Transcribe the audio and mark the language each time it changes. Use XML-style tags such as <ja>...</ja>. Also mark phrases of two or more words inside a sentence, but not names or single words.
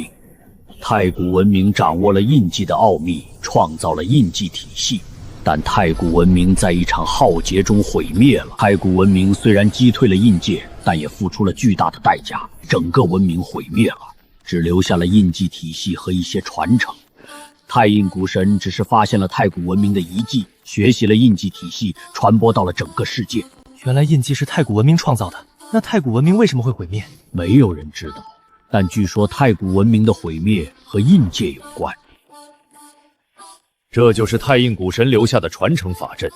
<zh>太古文明掌握了印記的奧秘，創造了印記體系， 但太古文明在一場浩劫中毀滅了。太古文明虽然击退了印界，但也付出了巨大的代價，整个文明毀滅了，只留下了印記體系和一些傳承。太印古神只是發現了太古文明的遺跡，學習了印記體系，傳播到了整個世界。原來印記是太古文明創造的，那太古文明為什麼會毀滅？沒有人知道，但據說太古文明的毀滅和印界有關。這就是太印古神留下的傳承法陣。</zh>